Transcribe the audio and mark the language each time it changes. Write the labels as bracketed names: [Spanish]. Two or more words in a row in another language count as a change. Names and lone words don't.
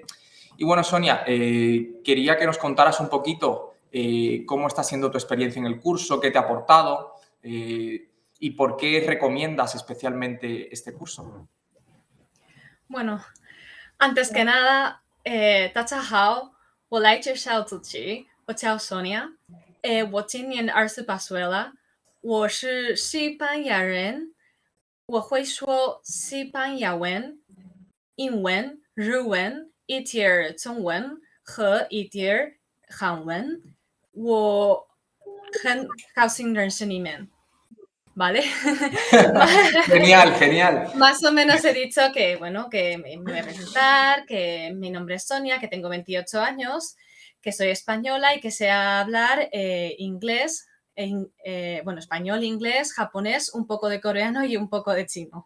[Spanish] Y bueno, Sonia, quería que nos contaras un poquito cómo está siendo tu experiencia en el curso, qué te ha aportado y por qué recomiendas especialmente este curso. Bueno, antes que nada, [Chinese] 大家好，我来介绍自己，我叫 Sonia，我今年28岁了，我是西班牙人，我会说西班牙文、英文、日文、一点儿中文和一点儿韩文。我很高兴认识你们。¿Vale? [Spanish] Genial. Más o menos he dicho que, bueno, que me voy a presentar, que mi nombre es Sonia, que tengo 28 años, que soy española y que sé hablar inglés, bueno, español, inglés, japonés, un poco de coreano y un poco de chino.